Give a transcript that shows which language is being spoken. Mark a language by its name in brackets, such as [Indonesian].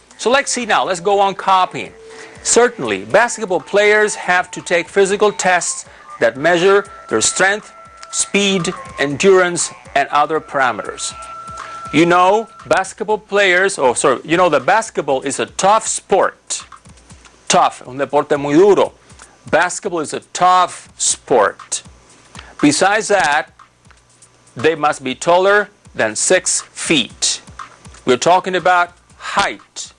[English] So let's see now, let's go on copying. Certainly, basketball players have to take physical tests that measure their strength, speed, endurance, and other parameters. Basketball players, that basketball is a tough sport. [Spanish] Tough, un deporte muy duro. [English] Basketball is a tough sport. Besides that, they must be taller than 6 feet. We're talking about height.